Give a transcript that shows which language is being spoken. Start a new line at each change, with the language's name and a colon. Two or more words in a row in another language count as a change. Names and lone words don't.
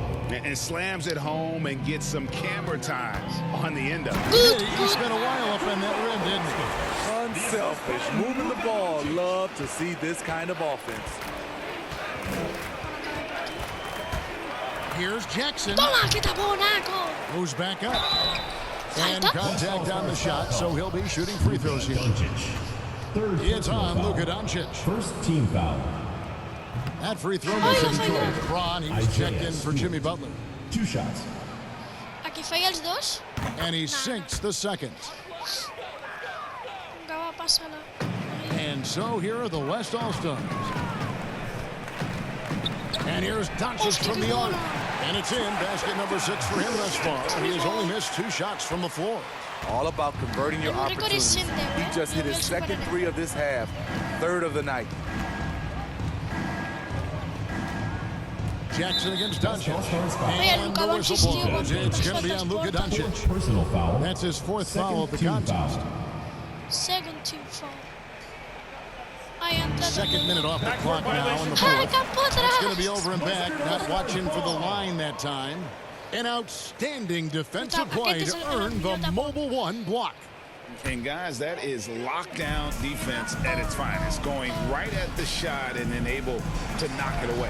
English: And slams it home and gets some camera time on the end of it. He spent a while up on that rim, didn't he? Unselfish, moving the ball. Love to see this kind of offense. Here's Jackson.
Spanish: Toma, que taponaco.
English: Moves back up. And contact on the shot, so he'll be shooting free throws here. Doncic. Third It's personal on foul. Luka Doncic. First team foul. That free throw was in Detroit. Braun, he was checked in for Jimmy Butler. 2 shots.
Catalan: Aquí falla els dos.
English: And he sinks the second.
Catalan: Vinga, va, passa-la.
English: And so here are the West All-Stars. And here's Doncic from the arc. And it's in. Basket number 6 for him thus far. He has only missed 2 shots from the floor. All about converting your opportunities. He just hit his second 3 of this half, 3rd of the night. Jackson against Doncic. All-Stars foul. And the whistle blows. It's going to be on Luka Doncic. Fourth personal foul. That's his 4th foul of the Second team contest. foul. Second team foul.
Catalan: Ai, ha entrat
English: Second minute off the clock now in the
Catalan: Ai,
English: fourth.
Catalan: cap
English: It's going to be
Catalan: atrás.
English: over and back. Not watching for the line that time. An outstanding defensive play to earn the Mobile One block. And guys, that is lockdown defense at its finest, going right at the shot and then able to knock it away.